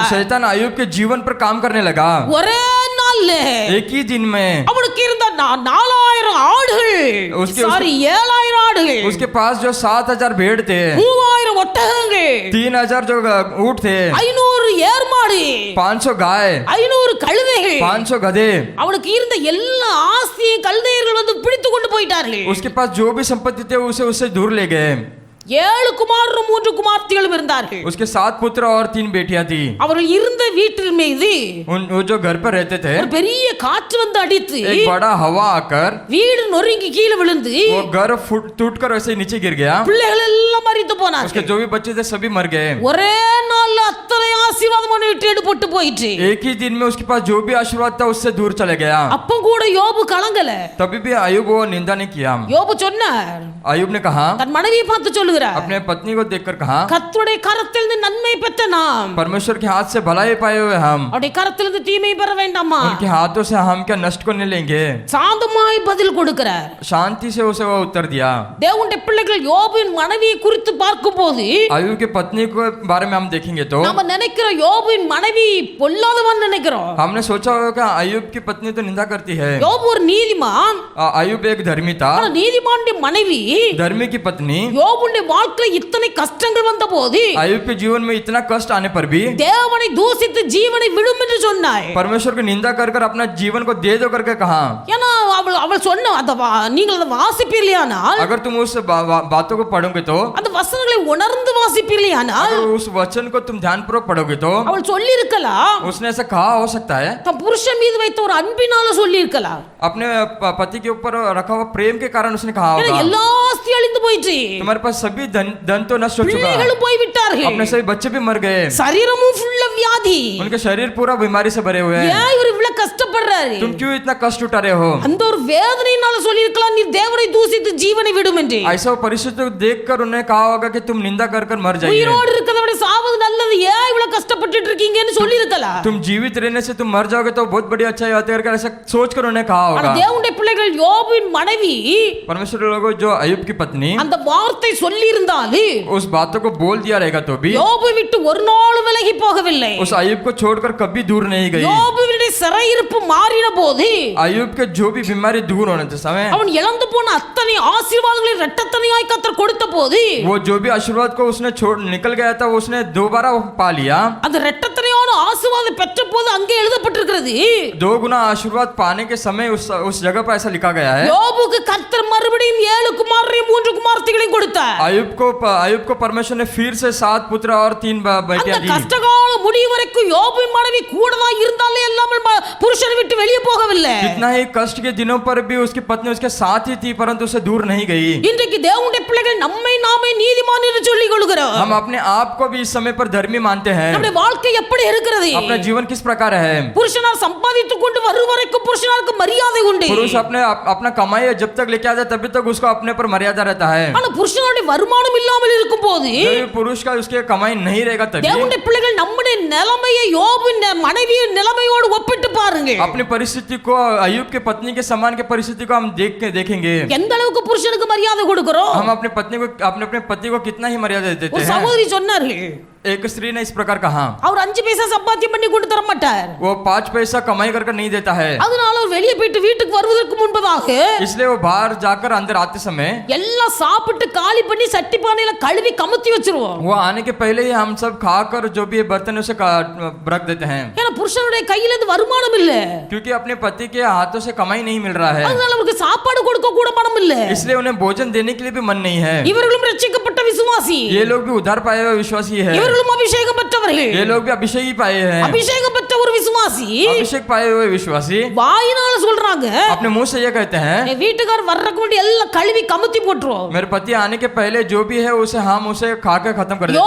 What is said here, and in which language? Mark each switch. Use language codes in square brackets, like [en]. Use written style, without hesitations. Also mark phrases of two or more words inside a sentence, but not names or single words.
[hi] शैतान अय्यूब के जीवन पर काम करने लगा। [ta] ஒரே நாள்ல [hi] एक ही दिन में [ta] அவனுக்கு இருந்த 4000 ஆடுகள், [hi] उसके- [ta] 7000 ஆடுகள், [hi] उसके पास जो 7000 भेड़ थे, [ta] 3000 ஒட்டகங்கள், [hi] 3000 जो ऊंट थे, [ta] 500 ஏர்மாடு, [hi] 500 गाय, [ta] 500 கழுதைகள், [hi] 500 गधे, [ta] அவனுக்கு இருந்த எல்லா ஆஸ்தியும் கல்தையர்கள் வந்து பிடித்து கொண்டு போயிட்டார்கள். [hi] उसके पास जो भी संपत्ति थे उसे उससे दूर ले गए। [ta] 7 குமாரரும் 3 குமார்த்திகளும் இருந்தார்கள். [hi] उसके 7 पुत्र और 3 बेटियां थी. [ta] அவர்கள் இருந்த வீட்டில் மீது [hi] वो जो घर पर रहते थे, [ta] ஒரு பெரிய காற்று வந்து அடித்து [hi] एक बड़ा हवा आकर [ta] வீடு நொறுங்கி கீழே விழுந்து [hi] वो घर टूटकर वैसे ही नीचे गिर गया. [ta] பிள்ளைகள் எல்லாம் மரித்து [hi] उसके [ta] போனார்கள். [hi] जो भी बच्चे थे सभी मर गए. [ta] ஒரே நாள்ல அத்தனை ஆசீர்வாதமான விட்டு எடுபட்டு போயிற்று. [hi] एक ही दिन में उसके पास जो भी आशीर्वाद था उससे दूर चले गया. [ta] அப்ப கூட யோபு கலங்கல. [hi] तभी भी अयुब वो निंदा नहीं किया. [ta] யோபு சொன்னார், [hi] अयुब ने कहा, [ta] தன் மனைவியை பார்த்து சொல்லுகிறார், [hi] अपने पत्नी को देखकर कहा, [ta] கர்த்தருடைய கரத்திலிருந்து நன்மை பெற்ற நாம் [hi] परमेश्वर के हाथ से भलाई पाए हुए हम [ta] அவருடைய கரத்திலிருந்து தீமை பெற வேண்டாமா? [hi] उनके हाथों से हम क्या नष्ट को नहीं लेंगे? [ta] சாந்தமாய் பதில் கொடுக்கிறார். [hi] शांति से उसे वो उत्तर दिया. [ta] தேவனுடைய பிள்ளைகள் யோபுவின் மனைவியை குறித்து பார்க்கும்போது [hi] अयुब की पत्नी के बारे में हम देखेंगे तो [ta] நாம நினைக்கிறோம் யோபுவின் மனைவி பொல்லாதவன் நினைக்கிறோம். [hi] हमने सोचा होगा अयुब की पत्नी तो निंदा करती है. [ta] யோபு ஒரு நீதிமான். [hi] अयुब एक धर्मी था. [ta] ஆனா நீதிமானுடைய மனைவி [hi] धर्मी की पत्नी [ta] யோபுடைய வாழ்க்கையில இத்தனை கஷ்டங்கள் வந்தபோது [hi] अयुब के जीवन में इतना कष्ट आने पर भी [ta] தேவனை தூசித்து ஜீவனை விடும் என்று சொன்னாய். [hi] परमेश्वर की निंदा कर कर अपना जीवन को दे दो करके कहा. [ta] ஏன்னா அவள் சொன்ன அந்த நீங்கள் அதை வாசிப்பீர்களானால், [hi] अगर तुम उस बातों को पढ़ोगे तो, [ta] அந்த வசனங்களை உணர்ந்து வாசிப்பீர்களானால், [hi] अगर उस वचन को तुम ध्यानपूर्वक पढ़ोगे तो [ta] அவள் சொல்லி இருக்கலாம், [hi] उसने ऐसा कहा हो सकता है, [ta] தன் புருஷன் மீது வைத்த ஒரு அன்பினால சொல்லி இருக்கலாம். [hi] अपने पति के ऊपर रखा हुआ प्रेम के कारण उसने कहा [ta] ஏன்னா [hi] होगा, [ta] எல்லா ஆஸ்தி அழிந்து போயிற்று, [hi] तुम्हारे पास सभी धन तो नष्ट हो चुका, [ta] பிள்ளைகளும் போய் விட்டார்கள், [hi] अपने सभी बच्चे भी मर गए, [ta] சரீரமும் ஃபுல்ல வியாதி. [hi] उनके शरीर पूरा बीमारी से भरे हुए हैं. [ta] ஏன் இவர் இவ்வளவு கஷ்டப்படுறாரு? [hi] तुम क्यों इतना कष्ट उठा रहे हो? [ta] அந்த ஒரு வேதனையினால சொல்லி இருக்கலாம், நீ தேவனை தூசித்து ஜீவனை விடும் என்று. [hi] ऐसा परिस्थिति को देखकर उन्हें कहा होगा कि तुम निंदा कर कर मर जाइए. [ta] உயிரோடு இருக்கிறத விட சாவது நல்லது, ஏன் இவ்வளவு கஷ்டப்பட்டுட்டு இருக்கீங்கன்னு சொல்லி இருக்கலாம். [hi] तुम जीवित रहने से तुम मर जाओगे तो बहुत बड़ी अच्छाई आती है करके ऐसा सोचकर उन्हें कहा [ta] ஆனா [hi] होगा. [ta] தேவனுடைய பிள்ளைகள் யோபுவின் மனைவி [hi] परमेश्वर लोगों जो अयुब की पत्नी [ta] அந்த வார்த்தை சொல்லி இருந்தாலே [hi] उस बातों को बोल दिया रहेगा तो भी [ta] யோபு விட்டு ஒரு நாள் விலகி போகவில்லை. [hi] उस अयुब को छोड़कर कभी दूर नहीं गई. [ta] யோபுவினுடைய சிறையிருப்பு மாறின போது [hi] अयुब के जो भी बीमारी दूर होने के समय [ta] அவன் இழந்து போன அத்தனை ஆசீர்வாதங்களை இரட்டத்தனையாய் கர்த்தர் கொடுத்த போது [hi] वो जो भी आशीर्वाद को उसने छोड़ निकल गया था उसने दोबारा पा लिया. [ta] அந்த இரட்டத்தனையான ஆசீர்வாதம் பெற்ற போது அங்கே எழுதப்பட்டிருக்கிறது, [hi] 2 गुना आशीर्वाद पाने के समय उस जगह पर ऐसा लिखा गया है. [ta] யோபுக்கு கர்த்தர் மறுபடியும் 7 குமாரரையும் 3 குமார்த்திகளையும் கொடுத்தார். [hi] अयुब को परमेश्वर ने फिर से 7 पुत्र और 3 [ta] அந்த [hi] बेटियां दी. [ta] கஷ்டகால முடிவு வரைக்கும் யோபுவின் மனைவி கூட தான் இருந்தாலே இல்லாமல் புருஷனை விட்டு வெளியே போகவில்லை. [hi] कितना ही कष्ट के दिनों पर भी उसकी पत्नी उसके साथ ही थी परंतु उसे दूर नहीं गई. [ta] இன்றைக்கு தேவனுடைய பிள்ளைகள் நம்மை நாமே நீதிமான் என்று சொல்லிக் கொள்கிறோம். [hi] हम अपने आप को भी इस समय पर धर्मी मानते हैं. [ta] நம்முடைய வாழ்க்கை எப்படி இருக்கிறது? [hi] अपना जीवन किस प्रकार है? [ta] புருஷனார் சம்பாதித்துக் கொண்டு வரும் வரைக்கும் புருஷனாருக்கு மரியாதை உண்டு. [hi] पुरुष अपना कमाई जब तक लेके आता है तभी तक उसको अपने पर मर्यादा रहता है. [ta] ஆனா புருஷனுடைய வருமானம் இல்லாமல் இருக்கும் போது [hi] जब पुरुष का उसके कमाई नहीं रहेगा तभी [ta] தேவனுடைய பிள்ளைகள் நம்முடைய நிலைமையை யோபுவின் மனைவியின் நிலைமையோடு ஒப்பிட்டு பாருங்க. [hi] अपनी परिस्थिति को अयुब के पत्नी के समान के परिस्थिति को हम देखेंगे. [ta] எந்த அளவுக்கு புருஷனுக்கு மரியாதை கொடுக்கிறோம்? [hi] हम अपने पति को कितना ही मर्यादा देते [ta] ஒரு [hi] हैं. [ta] சகோதரி சொன்னார்கள், [hi] एक स्त्री ने इस प्रकार कहा, [ta] அவர் 5 பைசா சம்பாத்தியம் பண்ணி கொண்டு தர மாட்டார், [hi] वो 5 पैसा कमाई कर नहीं देता है. [ta] அதனால அவர் வெளியே போயிட்டு வீட்டுக்கு வருவதற்கு முன்பதாக [hi] इसलिए वो बाहर जाकर अंदर आते समय [ta] எல்லாம் சாப்பிட்டு காலி பண்ணி சட்டி பானையில கழுவி கமுத்தி வச்சிருவோம். [hi] वो आने के पहले ही हम सब खाकर जो भी बर्तन उसे रख देते हैं. [ta] ஏன்னா புருஷனுடைய கையில இருந்து வருமானம் இல்ல, [hi] क्योंकि अपने पति के हाथों से कमाई नहीं मिल रहा है. [ta] அதனால அவருக்கு சாப்பாடு கொடுக்க கூட மனம் இல்ல. [hi] इसलिए उन्हें भोजन देने के लिए भी मन नहीं है. [ta] இவர்களும் ரட்சிக்கப்பட்ட விசுவாசி, [hi] ये लोग भी उद्धार पाए हुए विश्वासी है. [ta] இவர்களும் அபிஷேகம் பெற்றவர்கள், [hi] ये लोग भी अभिषेक ही पाए हैं. [ta] அபிஷேகம் பெற்ற ஒரு விசுவாசி [hi] अभिषेक पाए हुए विश्वासी [ta] வாயினால சொல்றாங்க, [hi] अपने मुंह से ये कहते हैं, [ta] என் வீட்டுக்கார் வர்றதுக்கு முன்னாடி எல்லாம் கழுவி கமுத்தி போட்டுருவோம். [hi] मेरे पति आने के पहले जो भी है उसे हम उसे खा के खत्म कर देते हैं.